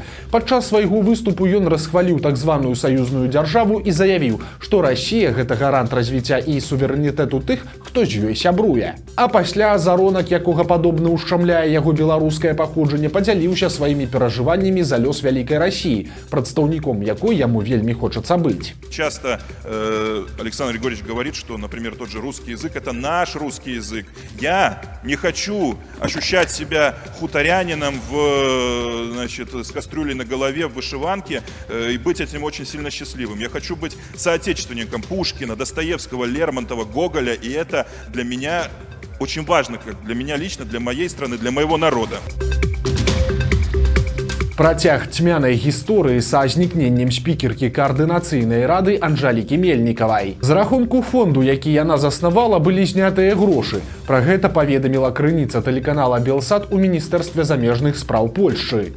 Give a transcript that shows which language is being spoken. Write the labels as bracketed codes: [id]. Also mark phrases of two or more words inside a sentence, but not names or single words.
[be] Падчас свайго выступу ён расхваліў так званую саюзную дзяржаву і заявіў, што Расія – гэта гарант развіцця і суверэнітэту тых, хто з ёй сябруе. А пасля Азаронак, якога падобна ушчамляе яго беларускае паходжанне, падзяліўся сваімі перажываннямі за лёс вялікай Расіі, прадстаўніком якой яму вельмі хочацца быть. [ru] Часто Александр Григорьевич говорит, что, например, тот же русский язык – это наш русский язык. Я не хочу ощущать себя хуторянином с кастрюлей на голове в вышиванке и быть этим очень сильно счастливым. Я хочу быть соотечественником Пушкина, Достоевского, Лермонтова, Гоголя, и это для меня очень важно, как для меня лично, для моей страны, для моего народа. [be] Працяг цьмянай гісторыі са знікненнем спікеркі каардынацыйнай рады Анжалікі Мельнікавай. З рахунку фонду, які яна заснавала, былі знятыя грошы. Пра гэта паведаміла крыніца тэлеканала Белсат у Міністэрстве замежных спраў Польшчы.